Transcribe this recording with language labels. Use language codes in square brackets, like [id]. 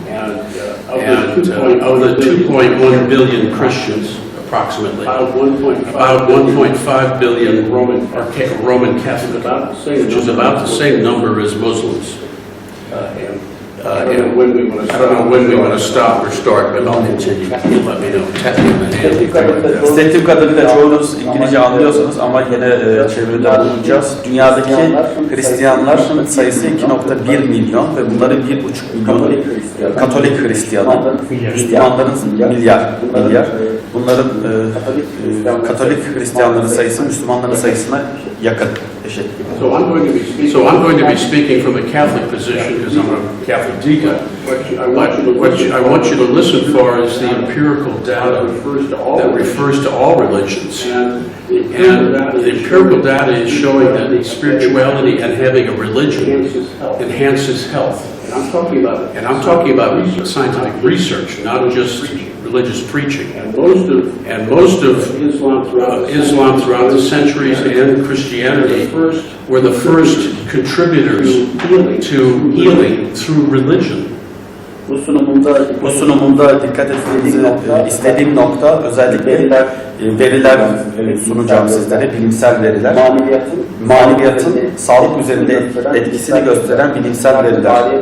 [en] And of the 2.1 billion Christians, approximately, about 1.5 billion Roman Catholic, which is about the same number as Muslims. I don't know when we want to stop or start, but I'll continue. You let me know. Tap me on the hand. [tr] Hissettiğim kadarıyla çoğunuz İngilizce anlıyorsunuz ama yine çeviride bulunacağız. Dünyadaki Hristiyanların sayısı 2,1 milyon ve bunların 1,5 milyonu Katolik Hristiyanı, Müslümanların milyar. Bunların Katolik Hristiyanların sayısı Müslümanların sayısına yakın, eşit gibi. [en] So I'm going to be speaking from a Catholic position because I'm a Catholic deacon. What I want you to listen for is the empirical data that refers to all religions. And the empirical data is showing that spirituality and having a religion enhances health. And I'm talking about scientific research, not just religious preaching. And most of Islam throughout the centuries and Christianity were the first contributors to healing through religion. [tr] Bu sunumumda dikkat etmenizi istediğim nokta özellikle veriler sunacağım sizlere, bilimsel veriler. Maneviyatın sağlık üzerinde etkisini gösteren bilimsel veriler.